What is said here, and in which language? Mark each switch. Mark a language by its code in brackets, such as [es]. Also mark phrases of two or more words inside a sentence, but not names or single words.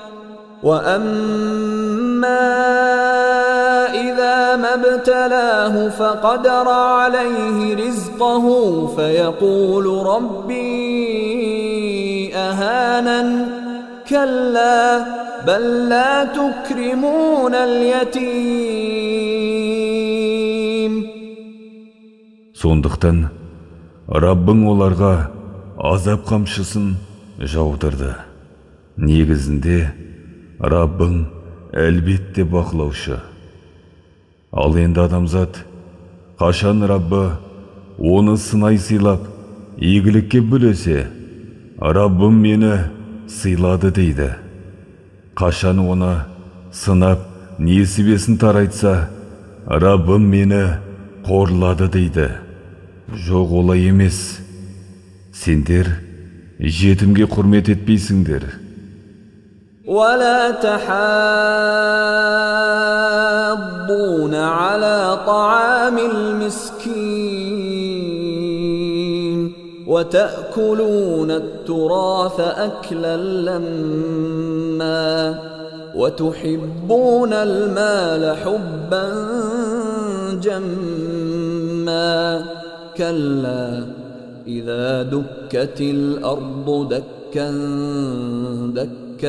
[ar] وأما إذا ما ابتلاه فقدر عليه رزقه فيقول ربي أهانن كلا بل لا تكرمون اليتيم. [kk] Сондықтан Раббың оларға азап қамшысын жаудырды. Негізінде Раббың әлбетте бақылаушы. Ал енді адамзат, қашан Раббы оны сынай сыйлап, игілікке бөлесе, Раббым мені сыйлады дейді. Қашан оны сынап, несібесін тарайтса, Раббым мені қорлады дейді. Жоқ, олай емес. Сендер жетімге құрмет етпейсіңдер. [ar] ولا تحاضون على طعام المسكين وتأكلون التراث أكلا لما وتحبون المال حبا جما كلا إذا دكت الأرض دكا دكا